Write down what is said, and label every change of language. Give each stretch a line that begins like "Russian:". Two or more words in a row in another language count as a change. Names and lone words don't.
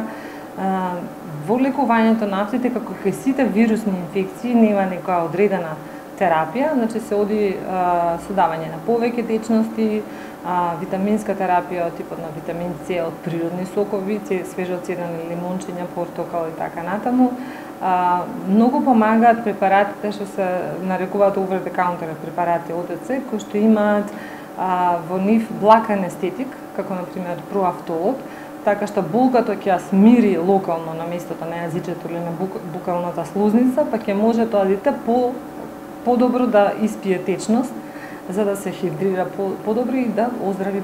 Macedonian: Во лекувањето на афтите, како кај сите вирусни инфекции, нема некоја одредена терапија, значи се оди со давање на повеќе течности, витаминска терапија од типот на витамин С од природни сокови, свежоцедени лимончиња, портокал и така натаму. Многу помагаат препаратите што се нарекуваат
English: over the counter
Macedonian: препарати ОТЦ, кои што имаат во нив благ анестетик, како на пример проафтолот, така што болката ќе ја смири локално на местото на јазичето или на букалната слузница, па ќе може тоа дете подобро да испие течност, за да се хидрира подобро и да оздрави.